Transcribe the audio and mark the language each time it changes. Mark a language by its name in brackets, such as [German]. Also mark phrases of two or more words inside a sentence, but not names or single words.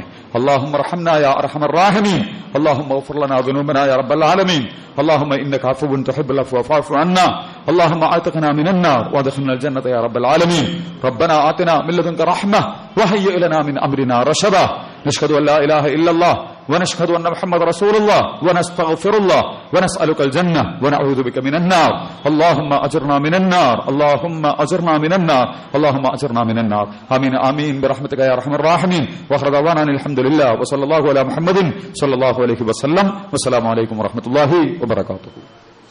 [Arabic] اللهم ارحمنا يا أرحم الراحمين اللهم اغفر لنا ذنوبنا يا رب العالمين. اللهم إنك عفو تحب العفو فاعف عنا اللهم أعتقنا من النار وأدخلنا الجنة يا رب العالمين. ربنا آتنا من لدنك رحمة وهيئ لنا من أمرنا رشدا. نشهد أن لا إله إلا الله ونشهد أن محمد رسول الله ونستغفر الله ونسألك الجنة ونعوذ بك من النار اللهم أجرنا من النار اللهم أجرنا من النار اللهم أجرنا من النار آمين آمين برحمتك يا أرحم الراحمين وآخر دعوانا الحمد لله وصلى الله على محمد صلى الله عليه وسلم والسلام عليكم ورحمة الله وبركاته.